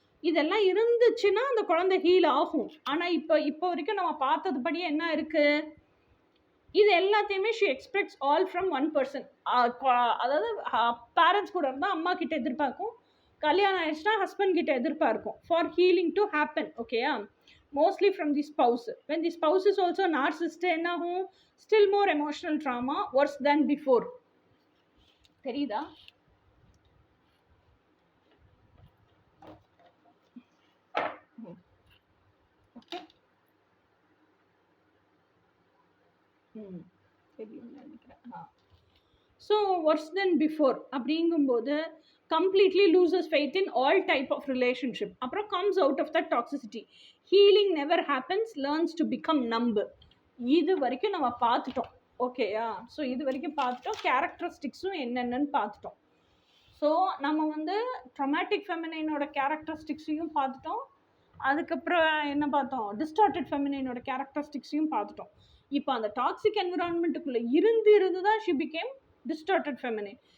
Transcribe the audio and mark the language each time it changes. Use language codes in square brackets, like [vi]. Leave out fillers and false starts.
[ta] இதெல்லாம் இருந்துச்சுன்னா அந்த குழந்தை ஹீல் ஆகும். ஆனால் இப்போ வரைக்கும் நம்ம பார்த்ததுபடி என்ன இருக்குது, இது எல்லாத்தையுமே [en] She expects all from one person. [ta] அதாவது பேரண்ட்ஸ் கூட இருந்தால் அம்மா கிட்ட எதிர்பார்க்கும், கல்யாணம் ஆயிடுச்சுன்னா ஹஸ்பண்ட் கிட்ட எதிர்பார்க்கும் [en] For healing to happen. ஓகேயா? mostly from the spouse. When the spouse is also narcissist, [ta] என்ன ஆகும், [en] still more emotional trauma worse than before. [ta] தெரியுதா? ஓகே, தெரியும் நினைக்கிறேன். [en] so worse than before [ta] அப்படிங்கும்போது [en] completely loses faith in all type of relationship. [ta] அப்புறம் [en] comes out of that toxicity. Healing never happens, learns to become numb. [ta] இது வரைக்கும் நம்ம பார்த்துட்டோம். ஓகேயா? ஸோ இது வரைக்கும் பார்த்துட்டோம், கேரக்டரிஸ்டிக்ஸும் என்னென்னு பார்த்துட்டோம். ஸோ நம்ம வந்து ட்ரமாட்டிக் ஃபெமினைனோட கேரக்டரிஸ்டிக்ஸையும் பார்த்துட்டோம், அதுக்கப்புறம் என்ன பார்த்தோம், டிஸ்டார்டட் ஃபெமினைனோட கேரக்டரிஸ்டிக்ஸையும் பார்த்துட்டோம். இப்போ அந்த டாக்ஸிக் என்விரான்மெண்ட்டுக்குள்ளே இருந்து தான் [en] She became distorted feminine.